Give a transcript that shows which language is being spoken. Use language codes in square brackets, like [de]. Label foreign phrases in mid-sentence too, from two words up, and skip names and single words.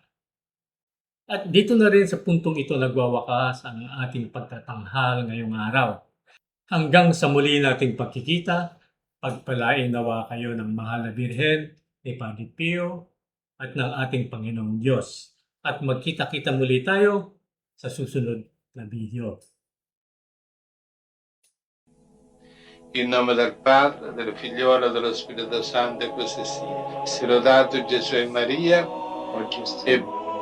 [tl] At dito na rin sa puntong ito nagwawakas ang ating pagtatanghal ngayong araw. Hanggang sa muli nating pagkikita, pagpalain nawa kayo ng mahal na Birhen ni Padre Pio at ng ating Panginoong Diyos. At magkita-kita muli tayo sa susunod na video. [it] In nome del Padre, del Figliolo e dello Spirito Santo, e così sia. Sia lodato Gesù e Maria, e